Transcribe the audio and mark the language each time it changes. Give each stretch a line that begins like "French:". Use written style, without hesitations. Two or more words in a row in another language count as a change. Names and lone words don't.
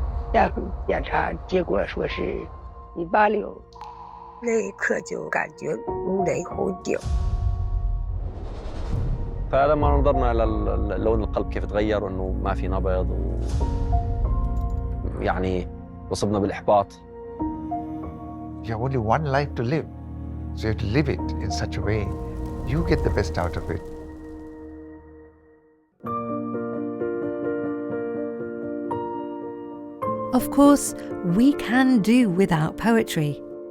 Chinese: 然后检查结果说是186，那一刻就感觉如雷轰顶。
Arabic: فلما نظرنا إلى لون القلب كيف تغير وإنه ما في نبض يعني أصبنا بالإحباط.
English: You have only one life to live, so you have to live it in such a way you get the best out of it. Of course, we can do without poetry.